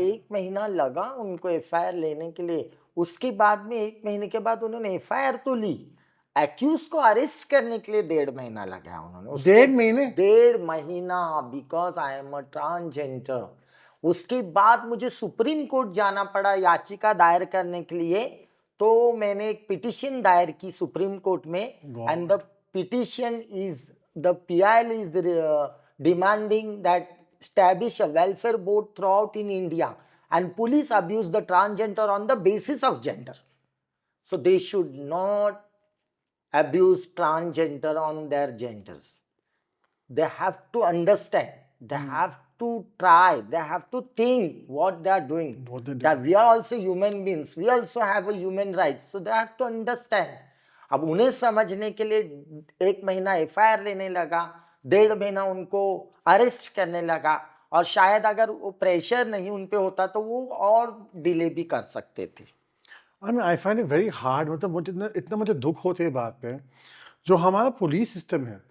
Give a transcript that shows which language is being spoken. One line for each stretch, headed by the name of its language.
Hindi: 1 महीना लगा उनको एफआईआर लेने के लिए। उसके बाद में 1 महीने के बाद उन्होंने एफआईआर तो ली, एक्यूज़ को अरेस्ट करने के लिए 1.5 महीना लगाया उन्होंने। उसके 1.5 महीने?
English: 1.5 महीना, because I am a transgender.
Hindi: उसके बाद मुझे सुप्रीम कोर्ट जाना पड़ा याचिका दायर करने के लिए, तो मैंने एक पिटीशन दायर की सुप्रीम कोर्ट में,
English: And the god! Petition is the PIL is demanding that establish a welfare board throughout in India, and police abuse the transgender on the basis of gender. So they should not abuse transgender on their genders. They have to understand, they hmm, have to try, they have to think what they are doing. What they That doing? we are also human beings, we also have a human rights, so they have to understand.
Hindi: अब उन्हें समझने के लिए 1 महीना FIR लेने लगा, 1.5 महीना उनको अरेस्ट करने लगा, और शायद अगर वो प्रेशर नहीं उन पे होता तो वो और डिले भी कर सकते थे।
English: I find it very hard,
Hindi: मतलब मुझे इतना इतना मुझे दुःख होता है ये बात पे, जो हमारा पुलिस सिस्टम है,